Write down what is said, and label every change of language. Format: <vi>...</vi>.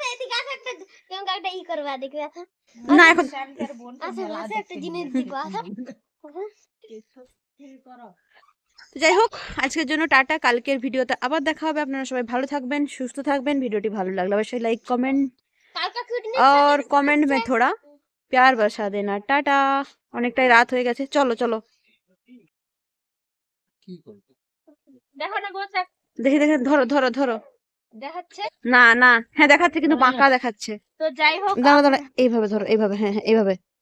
<bn>এদিকে আসো, একটা তোমাকে একটা করবা দেখবে আসো। না এখন আসো আসো একটা জিনিস দেখো আসো। তো যাই হোক, আজকের জন্য টাটা, কালকের ভিডিওতে আবার দেখা হবে। আপনারা সবাই ভালো থাকবেন, সুস্থ থাকবেন। ভিডিওটি ভালো লাগলে অবশ্যই লাইক কমেंट কালকা ফিটনেস</bn> <hi>और कमेंट में थोड़ा प्यार बरसा देना।</hi> <bn>टाटा, অনেকটাই রাত হয়ে গেছে, চলো চলো। দেখো না গো, দেখি দেখি, ধরো ধরো ধরো। দেখাচ্ছে। না না, হ্যাঁ দেখাচ্ছে কিন্তু বাঁকা দেখাচ্ছে। তো যাই হোক, দাঁড়া দাঁড়া, এইভাবে ধরো, এইভাবে, হ্যাঁ হ্যাঁ এইভাবে।</bn>